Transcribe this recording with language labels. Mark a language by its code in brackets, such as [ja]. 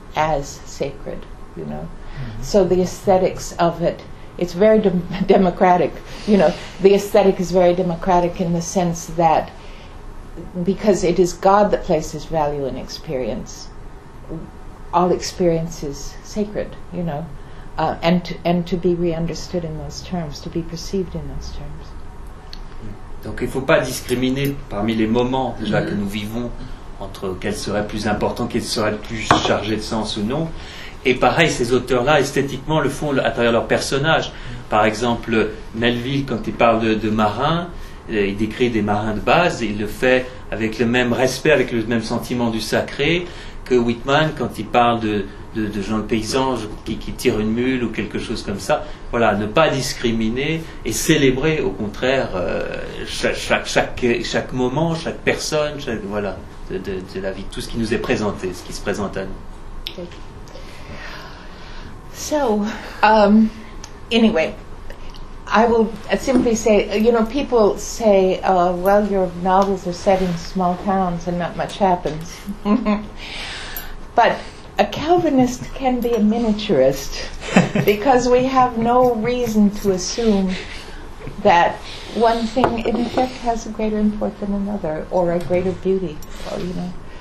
[en] as sacred, you know? Mm-hmm. So the aesthetics of it, it's very democratic, you know, the aesthetic is very democratic in the sense that because it is God that places value in experience, all experience is sacred, you know, and to be re-understood in those terms, to be perceived in those terms. [fr] Donc il ne faut pas discriminer parmi les moments déjà mm-hmm. que nous vivons entre quel serait plus important, quel serait plus chargé de sens ou non. Et pareil, ces auteurs-là, esthétiquement, le font à travers leurs personnages. Par exemple, Melville, quand il parle de marins, il décrit des marins de base, il le fait avec le même respect, avec le même sentiment du sacré, que Whitman, quand il parle de gens de paysans qui tirent une mule ou quelque chose comme ça. Voilà, ne pas discriminer et célébrer, au contraire, chaque moment, chaque personne, chaque, voilà, de la vie, tout ce qui nous est présenté, ce qui se présente à nous. [en] So, anyway, I will simply say, you know, people say, well, your novels are set in small towns and not much happens. But a Calvinist can be a miniaturist because we have no reason to assume that one thing in effect has a greater import than another or a greater beauty, or, you know.